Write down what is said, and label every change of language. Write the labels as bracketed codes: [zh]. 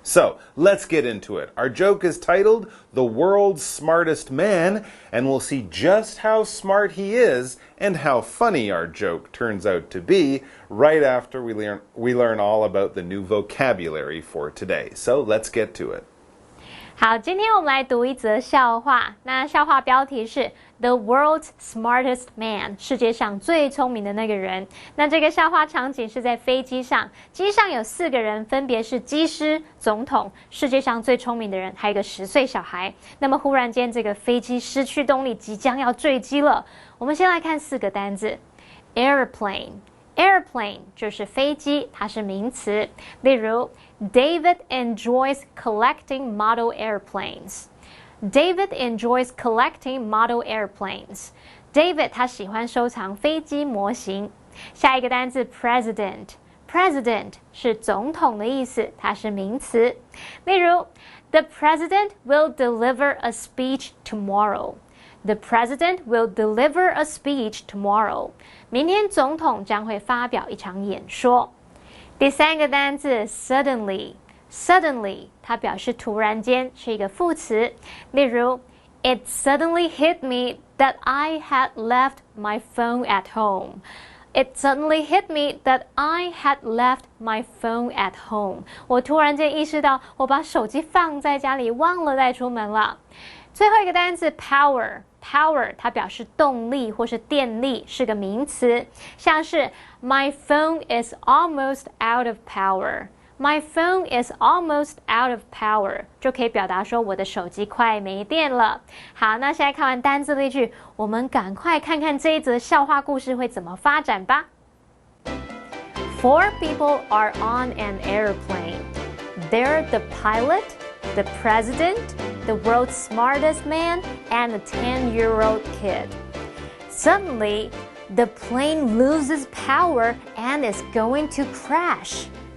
[en] So let's get into it. Our joke is titled The World's Smartest Man, and we'll see just how smart he is and how funny our joke turns out to be right after we learn all about the new vocabulary for today. So let's get to it. [zh] 好，今天我们来读一则笑话。那笑话标题是 [en] The World's Smartest Man， [zh] 世界上最聪明的那个人。那这个笑话场景是在飞机上，机上有4个人，分别是机师、总统、世界上最聪明的人，还有一个10岁小孩。那么忽然间，这个飞机失去动力，即将要坠机了。我们先来看4个单字 Airplane 就是飞机，它是名词。 [en] 例如 David enjoys collecting model airplanes. David enjoys collecting model airplanes. [zh] David 他喜欢收藏飞机模型。下一个单字 President 是总统的意思，它是名词。 [en] 例如 The president will deliver a speech tomorrow.The president will deliver a speech tomorrow. [zh] 明天总统将会发表一场演说。第3个单字 suddenly 它表示突然间，是一个副词。 [en] 例如 It suddenly hit me that I had left my phone at home. It suddenly hit me that I had left my phone at home. [zh] 我突然间意识到我把手机放在家里，忘了带出门了。最后一个单字 power 它表示动力或是电力，是个名词，像是 [en] My phone is almost out of power. My phone is almost out of power [zh] 就可以表达说我的手机快没电了。好，那现在看完单字例句，我们赶快看看这一则笑话故事会怎么发展吧。 [en] 4 people are on an airplane. They're the pilot, the president, the world's smartest man, and a 10-year-old kid. Suddenly, the plane loses power and is going to crash.